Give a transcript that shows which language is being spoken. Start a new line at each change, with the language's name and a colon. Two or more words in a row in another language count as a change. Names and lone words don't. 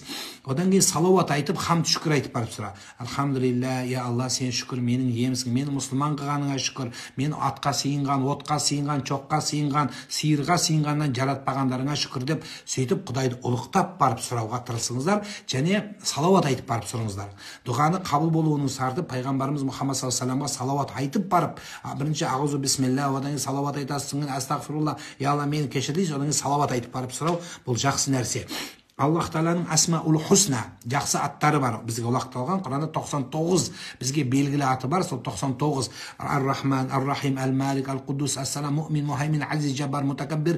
Kazakh: Одан кейін салауат айтып, хамд шүкір айтып барып сұра. Алхамдулилля,
Arabic: يا الله,
Kazakh: сен шүкір, менің иемсің, мені мұсылман қылғаныңа шүкір, мен атқа сыйынған, отқа сыйынған, çoққа сыйынған, сиырға сыйынғаннан жаратпағандарыңа шүкір деп, сөйтіп Құдайды ұлықтап барып сұрауға тырысыңыздар, және салауат айтып барып сұраңыздар. Дұғаны қабыл болуының шарты пайғамбарымыз Мұхаммад
Arabic: صلى الله عليه وسلم
Kazakh: салауат айтып барып, бірінші
Arabic: أعوذ بسم الله,
Kazakh: одан кейін салауат айтасың,
Arabic: أستغفر الله يا الله,
Kazakh: мені кешір дейсіз, одан кейін салауат айтып барып сұрау, бұл жақсы нәрсе. Аллах Тағаланың
Arabic: الأسماء الحسنى,
Kazakh: жақсы аттары бар. Бізге олақталған Құранда 99 бізге белгілі аты бар. Сол 99: Ар-Рахман, Ар-Рахим, Әл-Малик, Әл-Құддус, Әс-Салам, Муъмин, Мухаймин, Азиз, Жаббар, Мутакаббир.